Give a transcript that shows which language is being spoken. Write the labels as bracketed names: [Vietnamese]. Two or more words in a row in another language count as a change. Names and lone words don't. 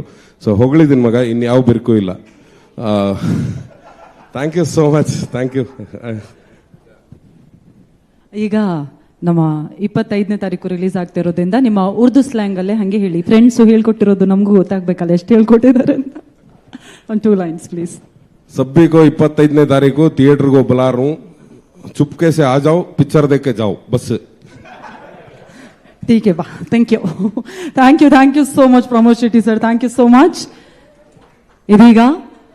[Kannada] ಸೊ ಹೊಗಳಿದಿನ ಮಗ, ಇನ್ಯಾವ ಬಿರುಕು ಇಲ್ಲ. [English] thank you so much. thank you. [Kannada] ಈಗ ನಮ್ಮ 25ನೇ ತಾರೀಕು ರಿಲೀಸ್ ಆಗ್ತಿರೋದ್ರಿಂದ ನಿಮ್ಮ [English] Urdu slang [Kannada] ಅಲ್ಲೇ ಹಂಗೆ ಹೇಳಿ. ಫ್ರೆಂಡ್ಸ್ ಹೇಳ್ಕೊಟ್ಟಿರೋದು ನಮಗೂ ಗೊತ್ತಾಗ್ಬೇಕಲ್ಲ ಎಷ್ಟು ಹೇಳ್ಕೊಟ್ಟಿದ್ದಾರೆ ಅಂತ. ಒಂದು [English] 2 lines please. [Hindi] सभी को 25ನೇ तारीख थिएटर को बुला रहा हूँ, चुपके से आ जाओ, पिक्चर देख के जाओ बस. ठीक है बा. [English] thank you so much Pramod Shetty sir. thank you so much. ಇದೀಗ